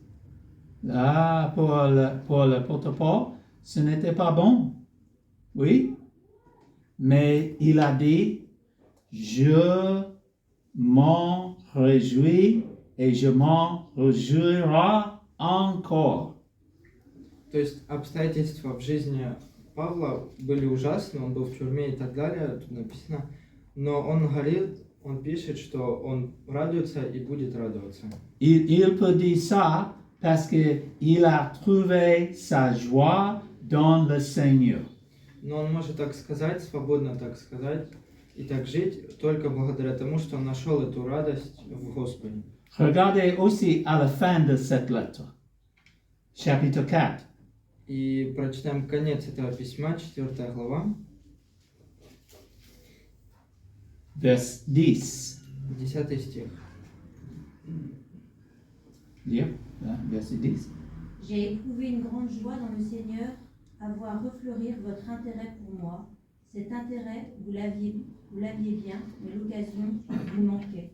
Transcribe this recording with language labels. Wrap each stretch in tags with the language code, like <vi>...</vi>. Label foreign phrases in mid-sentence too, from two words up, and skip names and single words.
<fr>Là, pour l'apôtre Paul, ce n'était pas bon. Oui. Mais il a dit, je m'en réjouis et je m'en réjouirai encore.</fr> <ru>То есть обстоятельства в жизни Павла были ужасны, он был в тюрьме и так далее, тут написано, но он говорит, он пишет, что он радуется и будет радоваться.</ru> <fr>Il peut dire ça parce qu'il a trouvé sa joie dans le Seigneur.</fr> <ru>Но он может так сказать, свободно так сказать и так жить, только благодаря тому, что он нашел эту радость в Господе.</ru> <fr>Regardez aussi à la fin de cette lettre, chapitre 4.</fr> <ru>И прочитаем конец этого письма, 4 глава,</ru> <fr>Verset 10.</fr> <ru>10 стих.</ru> <fr>Lire, verset 10. J'ai éprouvé une grande joie dans le Seigneur à voir refleurir votre intérêt pour moi. Cet intérêt, vous l'aviez bien, mais l'occasion vous manquait.</fr>